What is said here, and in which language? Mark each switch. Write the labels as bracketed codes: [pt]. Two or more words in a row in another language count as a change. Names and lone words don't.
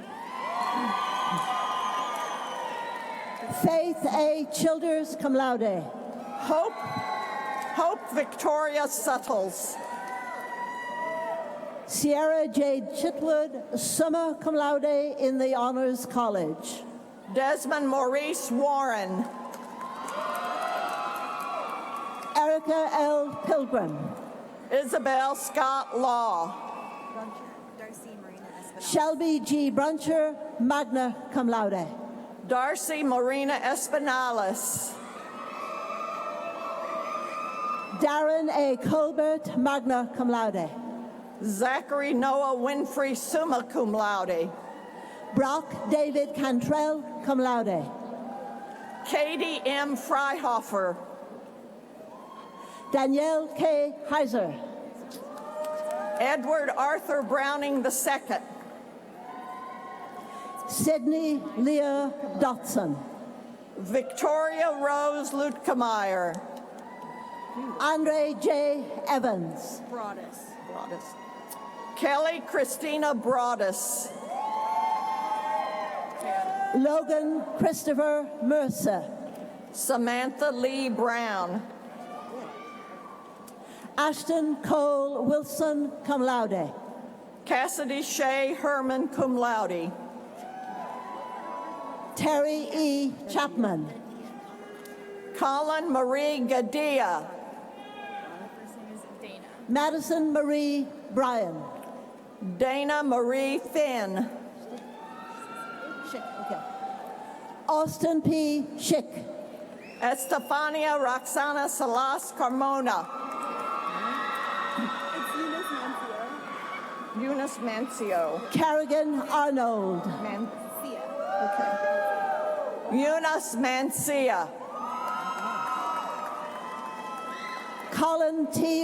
[en] Faith A. Childers, [la] cum laude. [en] Hope Victoria Suttles. Sierra Jade Chitwood, [la] summa cum laude [en] in the Honors College. Desmond Maurice Warren. Erica L. Pilgrim. Isabel Scott Law. Shelby G. Bruncher, [la] magna cum laude. [en] Darcy Marina Espinales. Darren A. Colbert, [la] magna cum laude. [en] Zachary Noah Winfrey, [la] summa cum laude. [en] Brock David Cantrell, [la] cum laude. [en] Katie M. Freihofer. Danielle K. Heiser. Edward Arthur Browning II. Sydney Leah Dotson. Victoria Rose Lutkemeyer. Andre J. Evans. Broadus. Kelly Christina Broadus. Logan Christopher Mercer. Samantha Lee Brown. Ashton Cole Wilson, [la] cum laude. [en] Cassidy Shea Herman, [la] cum laude. [en] Terry E. Chapman. Colin Marie Gadia. Madison Marie Bryan. Dana Marie Finn. Austin P. Schick. Estefania Roxana Salas Carmona. Eunice Mancio. Kerrigan Arnold. Eunice Mancia. Colin T.